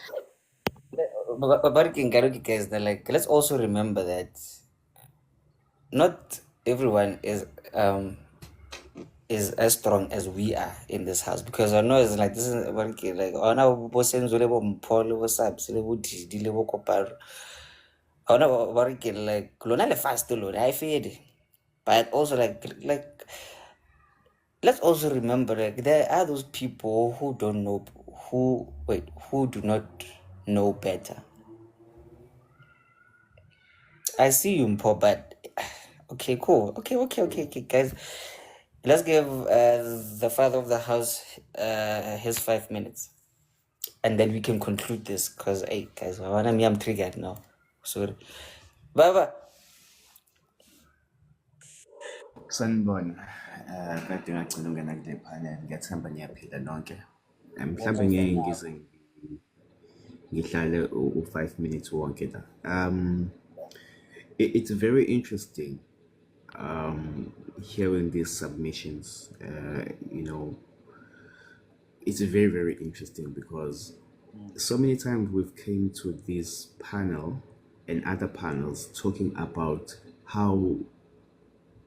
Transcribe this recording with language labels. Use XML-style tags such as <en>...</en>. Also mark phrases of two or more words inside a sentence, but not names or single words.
<en>But guys, like, let's also remember that not everyone is as strong as we are in this house, because I know it's like this is like like</en> <st>lona le</st> <en>fast lona I feel, but also like let's also remember like there are those people who don't know who do not know better. I see you, Mpo, but okay, cool. Okay, guys. Let's give the father of the house his 5 minutes, and then we can conclude this. Cause hey, guys, I'm triggered now. Sorry,</en> <zu>Baba. Sanibona. Kade ngagcina ungena kule panel ngiyathemba niyaphila nonke. Mhlambe ngeke ngize ngihlale u5 minutes wonke la.</zu> <en>It's very interesting hearing these submissions. It's very, very interesting because so many times we've came to this panel and other panels talking about how</en>